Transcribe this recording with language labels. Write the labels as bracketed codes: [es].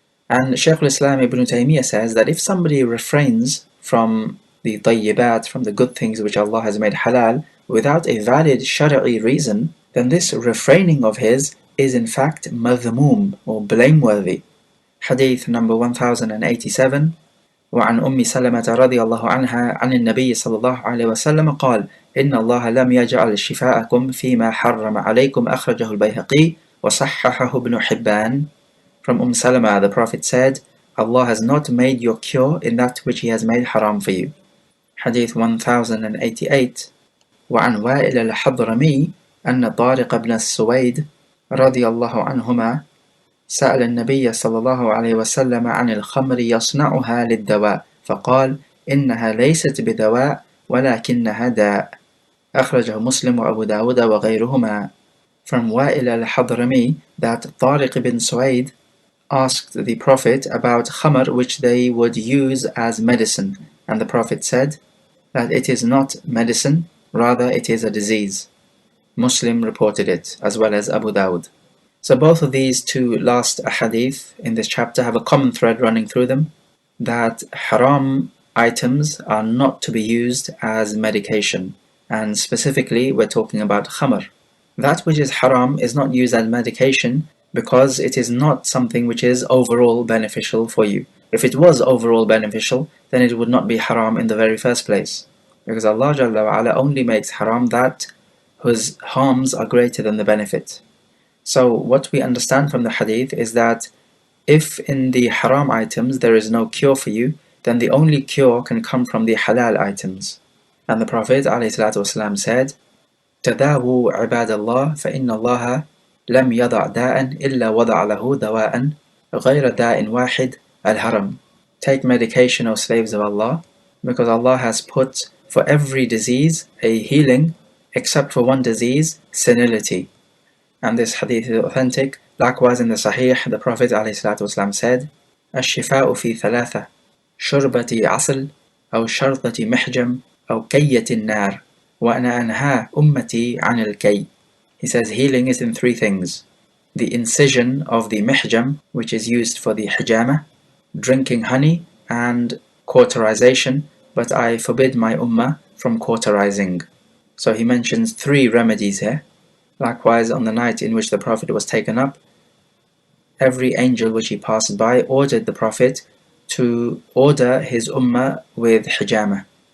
[en] And Shaykh al-Islam Ibn Taymiyyah says that if somebody refrains from the tayyibat, from the good things which Allah has made halal, without a valid shari'i reason, then this refraining of his is in fact madhmoom, or blameworthy. Hadith number 1087. [ar] وعن أم سلمة رضي الله عنها عن النبي صلى الله عليه وسلم قال إن الله لم يجعل شفاءكم فيما حرم عليكم أخرجه البيهقي وصححه ابن حبان. [en] From Salama, the Prophet said, Allah has not made your cure in that which He has made haram for you. Hadith 1088. [ar] وعن وائل الحضرمي أن طارق بن السويد رضي الله عنهما سأل النبي صلى الله عليه وسلم عن الخمر يصنعها للدواء فقال إنها ليست بدواء ولكنها داء. أخرجه مسلم وأبو داود وغيرهما. [en] From Wa'il al-Hadrami, that Tariq ibn Suwaid asked the Prophet about khamr which they would use as medicine, and the Prophet said that it is not medicine, rather it is a disease. Muslim reported it, as well as Abu Dawud. So both of these two last ahadith in this chapter have a common thread running through them, that haram items are not to be used as medication, and specifically we're talking about khamr. That which is haram is not used as medication because it is not something which is overall beneficial for you. If it was overall beneficial, then it would not be haram in the very first place, because Allah Jalla wa Ala only makes haram that whose harms are greater than the benefit. So what we understand from the hadith is that if in the haram items there is no cure for you, then the only cure can come from the halal items. And the Prophet ﷺ said, [ar] تداووا عباد الله فإن الله لم يضع داء إلا وضع له دواء غير داء واحد الهرم. [en] Take medication, O slaves of Allah, because Allah has put for every disease a healing, except for one disease, senility. And this hadith is authentic. Likewise in the Sahih, the Prophet ﷺ said, [ar] الشفاء في ثلاثة شربة عسل أو شرطة محجم أو كية النار وأنا أنهى أمتي عن الكي. [en] He says healing is in three things: the incision of the mihjam, which is used for the hijama, drinking honey, and cauterization, but I forbid my ummah from cauterizing. So he mentions three remedies here. Likewise, on the night in which the Prophet was taken up, every angel which he passed by ordered the Prophet to order his ummah with hijama.